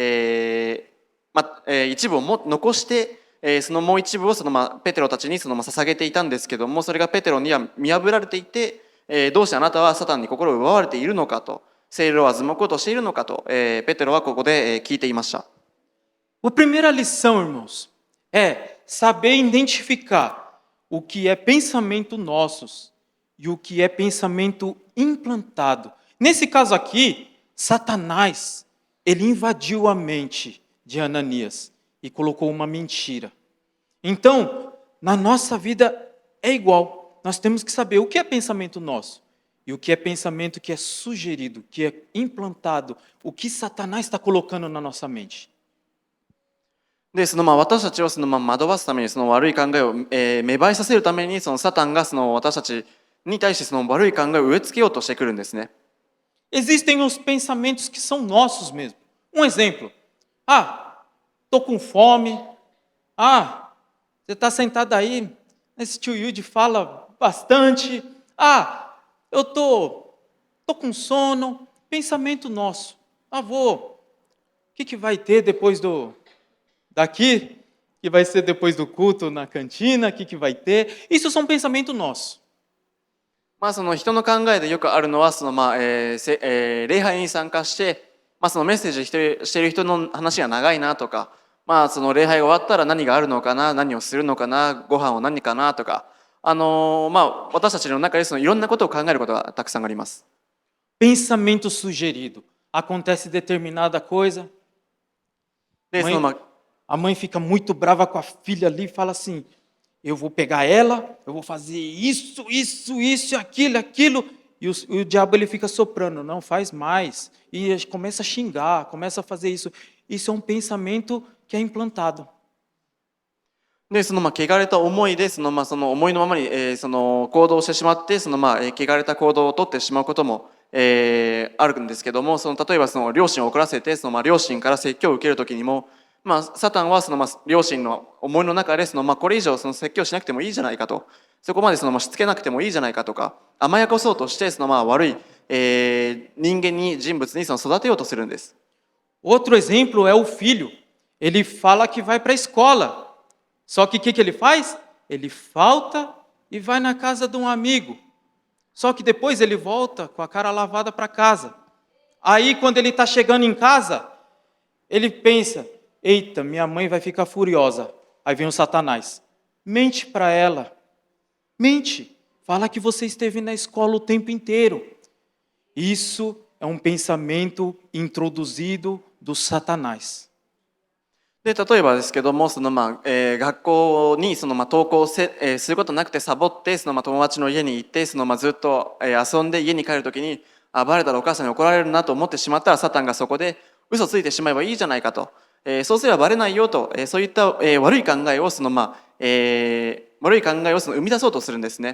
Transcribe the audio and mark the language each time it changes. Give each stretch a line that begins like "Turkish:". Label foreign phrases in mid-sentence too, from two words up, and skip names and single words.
Japanese: 一部を残して、そのもう一部をそのペテロたちにその捧げていたんですけども、それがペテロには見破られていて、どうしてあなたはサタンに心を奪われているのかと、聖霊を欺こうとしているのかと、ペテロはここで聞いていました。
Portuguese: A primeira lição, irmãos, é saber identificar o que é pensamento nossos e o que é pensamento implantado. Nesse caso aqui, Satanás, ele invadiu a mente de Ananias e colocou uma mentira. Então, na nossa vida é igual. Nós temos que saber o que é pensamento nosso e o que é pensamento que é sugerido, que é implantado, o que Satanás está colocando na nossa mente.
Japanese: でその私たちをその惑わすために、その悪い考えを、芽生えさせるために、そのサタンがその私たちに対してその悪い考えを植え付けようとしてくるんですね。
Portuguese: Existem os pensamentos que são nossos mesmo. Um exemplo. Tô com fome. Você está sentado aí, esse tio Yudi fala bastante. Eu tô com sono. Pensamento nosso. O que vai ter depois daqui? Que vai ser depois do culto na cantina? O que vai ter? Isso são pensamento nosso.
Japanese: その人の考えでよくあるのは、その礼拝に参加して、そのメッセージしている人の話が長いなとか、その礼拝が終わったら何があるのかな、何をするのかな、ご飯を何かなとか、私たちの中でそのいろんなことを考えることがたくさんあります。
Portuguese: Pensamento sugerido. Acontece determinada coisa. A mãe fica muito brava com a filha ali e fala assim: eu vou pegar ela, eu vou fazer isso, aquilo. E o diabo ele fica soprando, não faz mais. E começa a xingar, começa a fazer isso. Isso é um pensamento que é implantado.
Japanese: でその汚れた思いでその思いのままに、その行動をしてしまって、その汚れた行動をとってしまうことも、あるんですけども、その例えばその両親を怒らせて、その両親から説教を受けるときにも、サタンはその両親の思いの中でそのこれ以上その説教しなくてもいいじゃないかと、そこまでそのしつけなくてもいいじゃないかとか、甘やかそうとしてその悪い、人間に人物にその育てようとするんです。
Portuguese: Outro exemplo é o filho. Ele fala que vai para a escola. Só que o que ele faz? Ele falta e vai na casa de um amigo. Só que depois ele volta com a cara lavada para casa. Aí quando ele está chegando em casa, ele pensa: eita, minha mãe vai ficar furiosa. Aí vem o Satanás. Mente para ela. Mente. Fala que você esteve na escola o tempo inteiro. Isso é um pensamento introduzido do Satanás.
Japanese: で例えばですけども、その学校にその登校することなくてサボって、その友達の家に行って、そのずっと遊んで家に帰るときに、バレたらお母さんに怒られるなと思ってしまったら、サタンがそこで嘘ついてしまえばいいじゃないかと、そうすればバレないよと、そういった、悪い考えをその悪い考えをその生み出そうとするんですね。